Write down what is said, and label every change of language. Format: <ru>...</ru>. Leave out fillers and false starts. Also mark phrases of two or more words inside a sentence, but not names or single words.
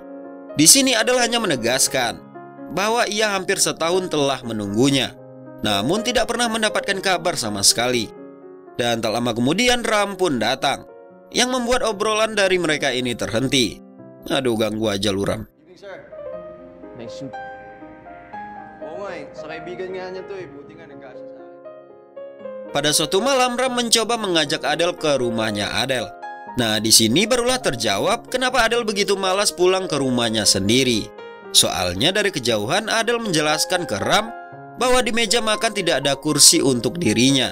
<id>Di sini Adel hanya menegaskan bahwa ia hampir setahun telah menunggunya, namun tidak pernah mendapatkan kabar sama sekali. Dan tak lama kemudian Ram pun datang, yang membuat obrolan dari mereka ini terhenti. Aduh, ganggu aja lu Ram.</id> <en>Evening, sir. Nice suit.</en> <tl>Oo nga sa kaibigan nga niya to buti nga nagkasya sa akin.</tl> <id>Pada suatu malam Ram mencoba mengajak Adel ke rumahnya Adel. Nah, di sini barulah terjawab kenapa Adel begitu malas pulang ke rumahnya sendiri. Soalnya dari kejauhan Adel menjelaskan ke Ram bahwa di meja makan tidak ada kursi untuk dirinya.</id>